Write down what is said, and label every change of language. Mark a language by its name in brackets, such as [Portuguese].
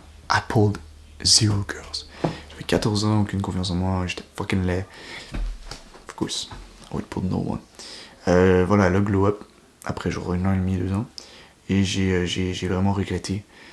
[English] I pulled 0 girls. [French] J'avais 14 ans, aucune confiance en moi, j'étais fucking laid. [English] Of course, I would pull no one. [French] Voilà, elle a glow up après genre 1 an et demi, 2 ans. Et j'ai vraiment regretté.